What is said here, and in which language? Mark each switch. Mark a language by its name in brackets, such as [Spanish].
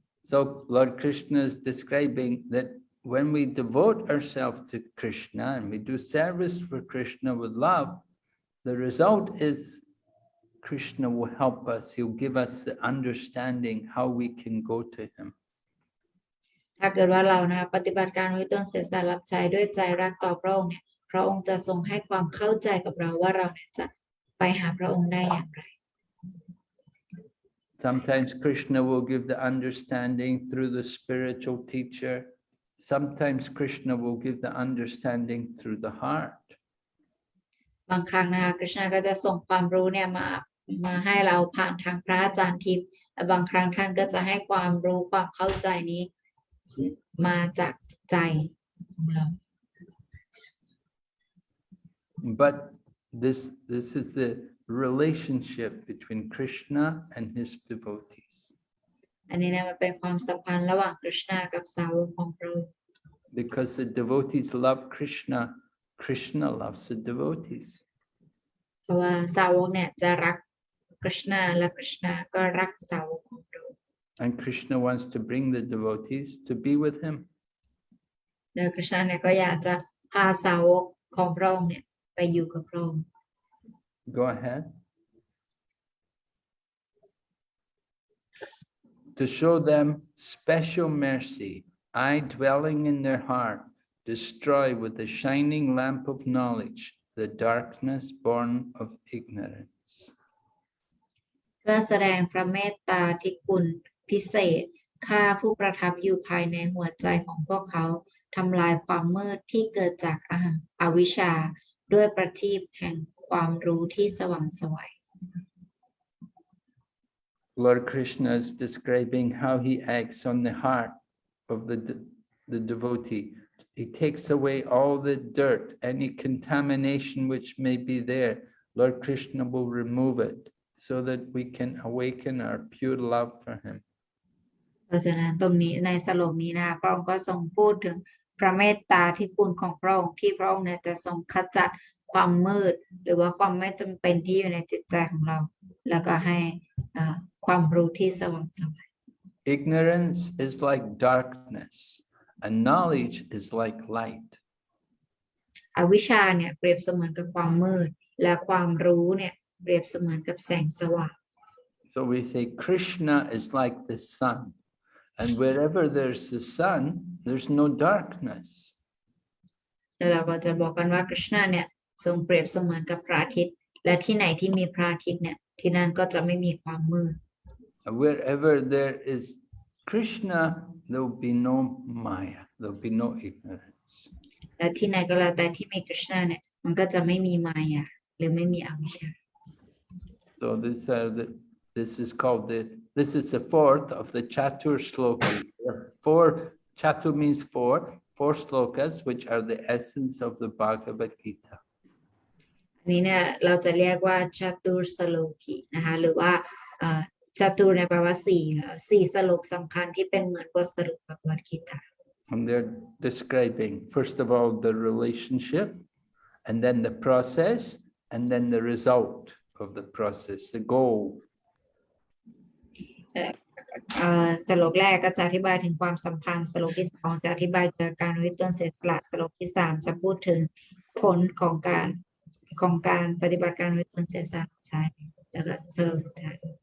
[English] So Lord Krishna is describing that when we devote ourselves to Krishna and we do service for Krishna with love, the result is Krishna will help us. He'll give us the understanding how we can go to him. [Thai] ถ้าเกิดว่าเรานะปฏิบัติการวิตนเสียสละรับใช้ด้วยใจรักต่อพระองค์เนี่ยพระองค์จะทรงให้ความเข้าใจกับเราว่าเราเนี่ยจะไปหาพระองค์ได้อย่างไร [English] Sometimes Krishna will give the understanding through the spiritual teacher. Sometimes Krishna will give the understanding through the heart. [Thai] บางครั้งนะคะคริชนาก็จะส่งความรู้เนี่ยมาให้เราผ่านทางพระอาจารย์ทิพย์และบางครั้งท่านก็จะให้ความรู้ความเข้าใจนี้มาจากใจของเรา [English] But this is the relationship between Krishna and his devotees. [Thai] อันนี้เนี่ยมันเป็นความสัมพันธ์ระหว่างคริชนากับสาวกของพระองค์ [English] Because the devotees love Krishna, Krishna loves the devotees. [Thai] เพราะว่าสาวกเนี่ยจะรักคริชนาและคริชนาก็รักสาวกของพระองค์ [English] And Krishna wants to bring the devotees to be with him. [Thai] และคริชนาเนี่ยก็อยากจะพาสาวกของพระองค์เนี่ยไปอยู่กับพระองค์ [English] Go ahead. To show them special mercy, I, dwelling in their heart, destroy with the shining lamp of knowledge the darkness born of ignorance. [Thai] เพื่อแสดงพระเมตตาที่คุณพิเศษข้าผู้ประทับอยู่ภายในหัวใจของพวกเขาทำลายความมืดที่เกิดจากอวิชชาด้วยประทีปแห่งความรู้ที่สว่างไสว [English] Lord Krishna is describing how he acts on the heart of the devotee. He takes away all the dirt, any contamination which may be there. Lord Krishna will remove it so that we can awaken our pure love for him. [Thai] เพราะฉะนั้นตรงนี้ในสโลกนี้นะพระองค์ก็ทรงพูดถึงพระเมตตาที่คุณของพระองค์ที่พระองค์เนี่ยจะทรงขจัดความมืดหรือว่าความไม่จำเป็นที่อยู่ในจิตใจของเราแล้วก็ให้ความรู้ที่สว่างไสว [English] Ignorance is like darkness and knowledge is like light. [Thai] อวิชชาเนี่ยเปรียบเสมือนกับความมืดและความรู้เนี่ยเปรียบเสมือนกับแสงสว่าง [English] So we say Krishna is like the sun, and wherever there's the sun, there's no darkness. [Thai] แล้วเราก็จะบอกกันว่าคริชนาเนี่ยทรงเปรียบเสมือนกับพระอาทิตย์และที่ไหนที่มีพระอาทิตย์เนี่ยที่นั่นก็จะไม่มีความมืด [English] And wherever there is Krishna, there will be no Maya, there will be no ignorance. [Thai] และที่ไหนก็แล้วแต่ที่มีคริชนาเนี่ยมันก็จะไม่มีมายาหรือไม่มีอวิชชา [English] So this is called this is the fourth of the Chatur slokas. Four, Chatur means four slokas, which are the essence of the Bhagavad Gita. [Thai] อันนี้เนี่ยเราจะเรียกว่าชัตุรสโลกินะคะหรือว่าชัตุรในแปลว่าสี่สโลกสำคัญที่เป็นเหมือนบทสรุปของบทกีตา [English] And they're describing, first of all, the relationship, and then the process, and then the result of the process, the goal. [Thai] สโลกแรกก็จะอธิบายถึงความสัมพันธ์สโลกที่สองจะอธิบายเกี่ยวกับการริต้นเสียสละสโลกที่สามจะพูดถึงผลของการปฏิบัติการริต้นเสียสละใช่แล้วก็สโลกสุดท้าย